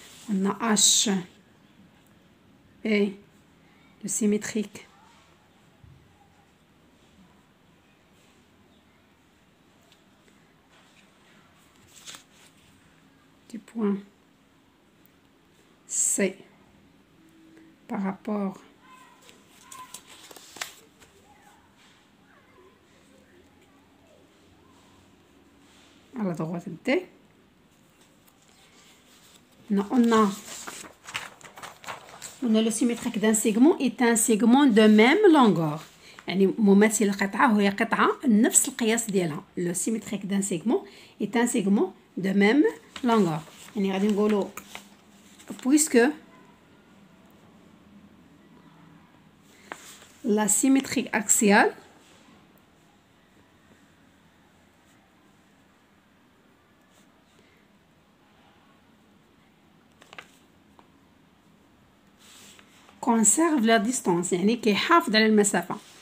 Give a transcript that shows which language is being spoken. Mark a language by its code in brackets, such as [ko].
[fr] On a H et le symétrique du point C par rapport à la droite D. On a le symétrique d'un segment est un segment de même longueur. [ar] يعني مماثل القطعة وهي قطعة نفس القياس ديالها. [fr] Le symétrique d'un segment est un segment de même longueur. [ar] يعني غادي نقولوا puisque la symétrie axiale conserve la distance، يعني كيحافظ على المسافة.